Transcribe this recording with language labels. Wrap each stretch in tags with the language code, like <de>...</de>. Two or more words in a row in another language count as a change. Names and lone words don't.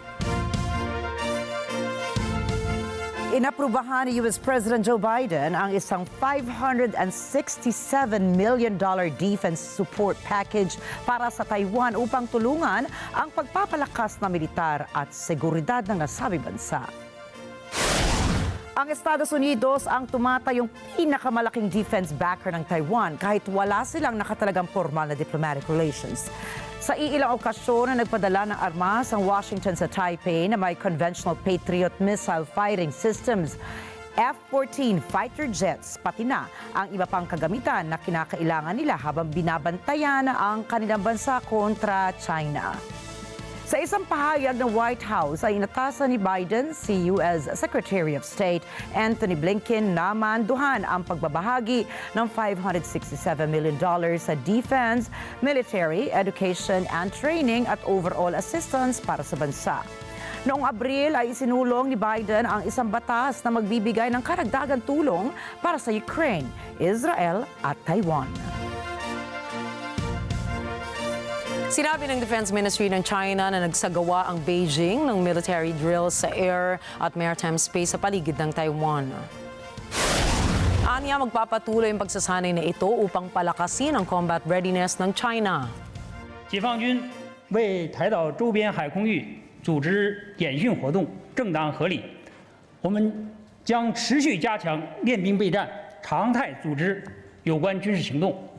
<tl>Inaprubahan ni US President Joe Biden ang isang $567 million</tl> <en>defense support package</en> <tl>para sa Taiwan upang tulungan ang pagpapalakas na militar at seguridad ng nasabing bansa. Ang Estados Unidos ang tumatayong pinakamalaking</tl> <en>defense backer</en> <tl>ng Taiwan kahit wala silang nakatalagang formal na</tl> <en>diplomatic relations.</en> <tl>Sa iilang okasyon na nagpadala ng armas ang Washington sa Taipei na may</tl> <en>conventional Patriot missile fighting systems, F-14 fighter jets,</en> <tl>pati na ang iba pang kagamitan na kinakailangan nila habang binabantayan ang kanilang bansa kontra China. Sa isang pahayag ng White House ay inatasan ni Biden si U.S.</tl> <en>Secretary of State</en> <tl>Anthony Blinken na manduhan ang pagbabahagi ng $567 million sa</tl> <en>defense, military, education and training</en> <tl>at</tl> <en>overall assistance</en> <tl>para sa bansa. Noong Abril ay isinulong ni Biden ang isang batas na magbibigay ng karagdagang tulong para sa Ukraine, Israel at Taiwan. Sinabi ng</tl> <en>Defense Ministry</en> <tl>ng China na nagsagawa ang Beijing ng</tl> <en>military drills</en> <tl>sa air at</tl> <en>maritime space</en> <tl>sa paligid ng Taiwan. Anya, magpapatuloy ang pagsasanay na ito upang palakasin ang</tl> <en>combat readiness</en> <tl>ng China.</tl> <zh>解放军为台岛周边海空域组织演训活动正当合理，我们将持续加强练兵备战，常态组织有关军事行动。</zh>